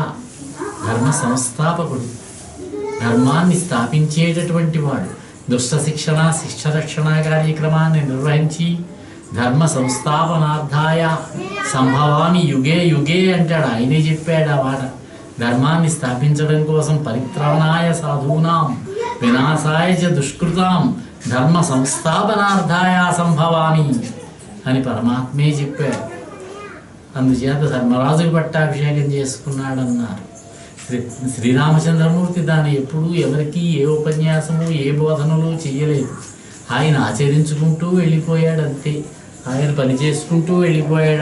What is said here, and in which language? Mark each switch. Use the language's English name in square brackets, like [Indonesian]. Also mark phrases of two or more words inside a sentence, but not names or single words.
[Telugu] ధర్మ సంస్థాపకుడు, ధర్మాన్ని స్థాపించేటటువంటి వాడు. దుష్ట శిక్షణ శిక్ష రక్షణ కార్యక్రమాన్ని నిర్వహించి [Sanskrit] ధర్మ సంస్థాపనార్థాయ సంభవామి యుగే యుగే [Telugu] అంటాడు. ఆయనే చెప్పాడు ఆ మాట. ధర్మాన్ని స్థాపించడం కోసం [Sanskrit] పరిత్రాణాయ సాధూనాం వినాశాయ చ దుష్కృతాం ధర్మ సంస్థాపనార్థాయ సంభవామి [Telugu] అని పరమాత్మే చెప్పాడు. అందుచేత ధర్మరాజుకు పట్టాభిషేకం చేసుకున్నాడన్నారు. శ్రీరామచంద్రమూర్తి దాన్ని ఎప్పుడూ ఎవరికి ఏ ఉపన్యాసము ఏ బోధనలు చేయలేదు. ఆయన ఆచరించుకుంటూ వెళ్ళిపోయాడు అంతే. ఆయన పని చేసుకుంటూ వెళ్ళిపోయాడు.